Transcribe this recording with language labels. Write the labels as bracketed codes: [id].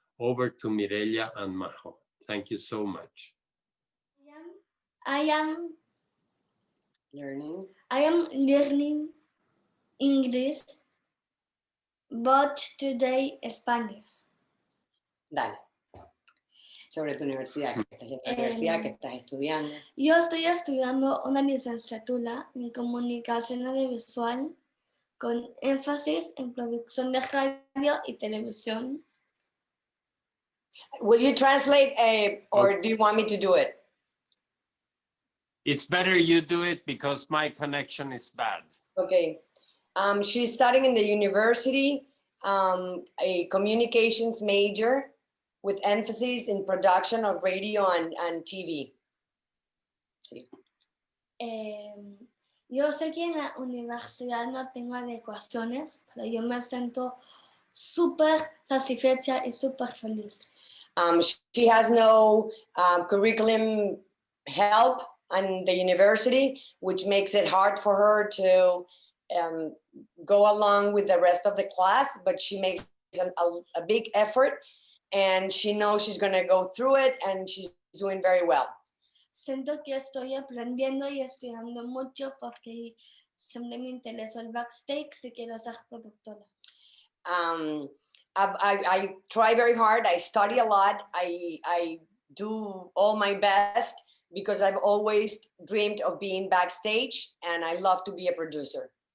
[en] Over to Mireia and Majo. Thank you so much. I am learning English, but today Spanish. [es] Dale. Sobre tu universidad, que estás estudiando. Yo estoy estudiando una licenciatura en comunicación audiovisual con énfasis en producción de radio y televisión. [en] Will you translate or do you want me to do it? It's better you do it because my connection is bad. Okay. She's studying in the university, a communications major with emphasis in production of radio and TV. [es] Sí. Yo sé que en la universidad no tengo adecuaciones, pero yo me siento súper satisfecha y súper feliz. [en] She has no curriculum help in the university, which makes it hard for her to go along with the rest of the class, but she makes a big effort, and she knows she's going to go through it, and she's doing very well. [es] Siento que estoy aprendiendo y estudiando mucho porque siempre me interesó el backstage y quiero ser productora. [en] I try very hard. I study a lot. I do all my best because I've always dreamed of being backstage, and I love to be a producer.